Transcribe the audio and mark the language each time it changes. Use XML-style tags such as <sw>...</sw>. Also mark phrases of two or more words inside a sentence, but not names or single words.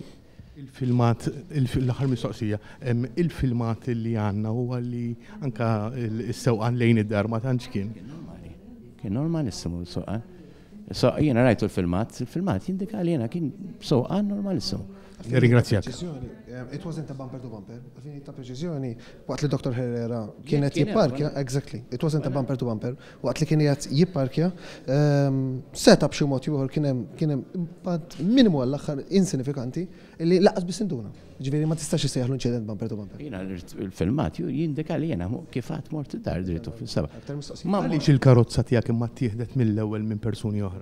<mt>Il-filmat, l-aħħar mistoqsija, il-filmat li għandna huwa li anka s-sewqan lejn id-dar ma tantx kien. Kien normalissimo s-sewqan. So jiena rajtu il-filmat jindika li jiena kien sewqan normalissimo. Ringrazzjak.</mt> <en>It wasn't a bumper to bumper.</en> <mt>Fini ta' preċiżjoni, waqt li Dr. Herrera kienet jipparkja,</mt> <en>exactly, it wasn't a bumper to bumper,</en> <mt>waqt li kienet jipparkja, seta b'xi mod ieħor kien hemm impatt minimu għall-aħħar insinifikanti li laqas biss induna. Ġifieri ma tistax issejjaħlu inċident</mt> <en>bumper to bumper.</en> <mt>Jiena il-filmat jindika li jiena kif għad mort id-dar drittu fis-seba'. Ma għaliex il-karozza tiegħek imma ttieħdet mill-ewwel minn persuni oħra.</mt>